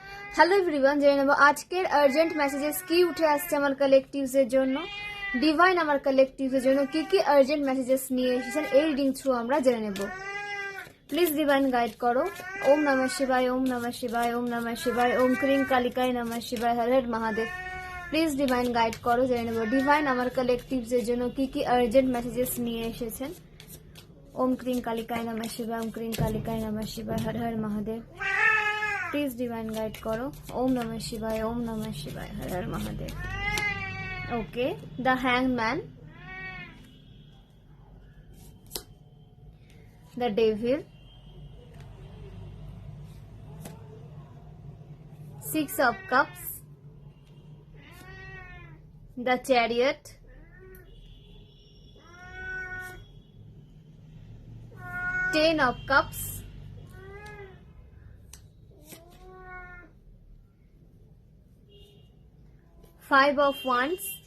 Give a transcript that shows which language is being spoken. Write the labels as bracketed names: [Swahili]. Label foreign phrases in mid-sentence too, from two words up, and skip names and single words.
[English] Hello everyone, [Bangla] জেনে নেব আজকের [English] urgent messages [Bangla] কি উঠে আসছে আমার কালেকটিভসের জন্য। ডিভাইন আমার কালেকটিভসের জন্য কি কি [English] urgent messages [Bangla] নিয়ে এসেছেন এই [English] reading through [Bangla] আমরা জেনে নেব। [English] please divine guide করো। [Sanskrit] ওম নমঃ শিবায়, ওম নমঃ শিবায়, ওম নমঃ শিবায়, ওম ক্রিং কালিকায় নমঃ শিবায়, হর হর মহাদেব। [English] please divine guide [Bangla] করো, জেনে নেব ডিভাইন আমার কালেকটিভসের জন্য কি কি [English] urgent messages [Bangla] নিয়ে এসেছেন। [Sanskrit] ওম ক্রিং কালিকায় নমঃ শিবায়, ওম ক্রিং কালিকায় নমঃ শিবায়, হর হর মহাদেব। [English] please divine guide करो। [Sanskrit] ओम नमः शिवाय, ओम नमः शिवाय, हर हर महादेव। [English] OK, the hanged man, the devil, 6 of cups, the chariot, 10 of cups, Five of Wands,